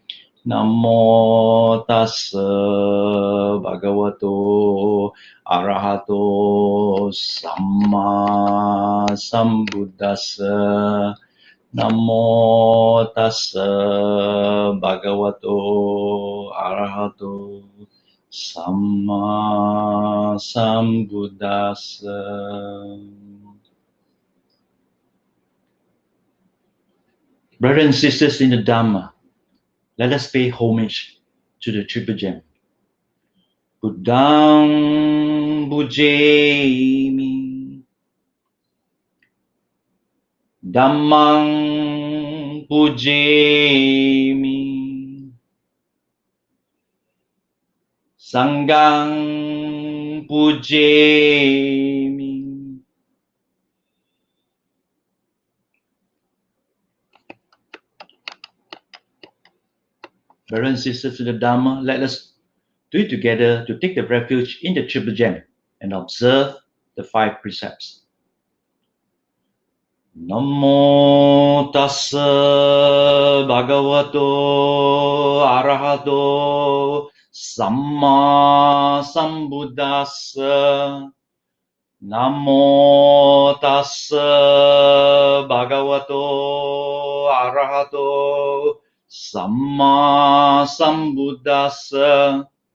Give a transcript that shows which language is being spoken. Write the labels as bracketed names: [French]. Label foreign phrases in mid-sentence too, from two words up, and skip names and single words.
[Pali] Namo tassa bhagavato arahato samma sambuddhassa. Namo tassa bhagavato arahato samma sambuddhassa. [English] Brothers and sisters in the Dhamma, let us pay homage to the Triple Gem. [Pali] Buddhang bujemi, Dhammang bujemi, Sanghang bujemi. [English] Brothers and sisters in the Dhamma, let us do it together to take the refuge in the Triple Gem and observe the 5 precepts. [Pali] Namo tassa bhagavato arahato samma sambuddhassa. Namo tassa bhagavato arahato samma sambuddhassa.